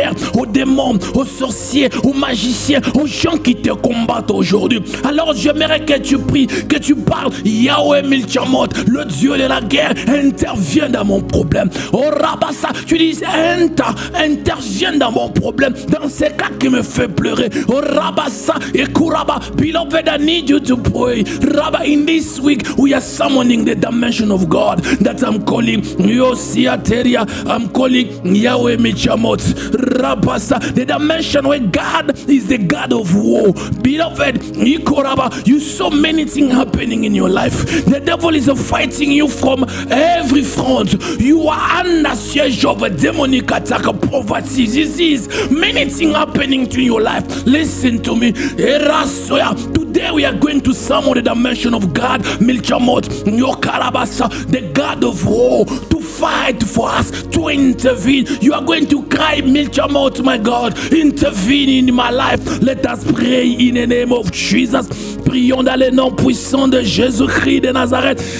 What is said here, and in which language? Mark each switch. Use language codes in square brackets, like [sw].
[fr] guerre, aux démons, aux sorciers, aux magiciens, aux gens qui te combattent aujourd'hui. Alors j'aimerais que tu pries, que tu parles. Yahweh Milchamot, le Dieu de la guerre, intervient dans mon problème. Oh Rabassa, tu dis intervient dans mon problème, dans ces cas qui me fait pleurer. [en] Oh Rabassa et Kuraba, beloved, I need you to pray. Rabba, in this week we are summoning the dimension of God that I'm calling Yosiateria. I'm calling Yahweh Milchamot. Rabassa, the dimension where God is the God of war. Beloved, Ikoraba, you saw many things happening in your life. The devil is fighting you from every front. You are under siege of a demonic attack, poverty, disease, many things happening to your life. Listen to me. Today we are going to summon the dimension of God, Milchamot, Yokarabasa, the God of war, to fight for us, to intervene. You are going to cry, Milchamot, my God, intervene in my life. Let us pray in the name of Jesus. [fr] Prions dans le nom puissant de Jésus-Christ de Nazareth.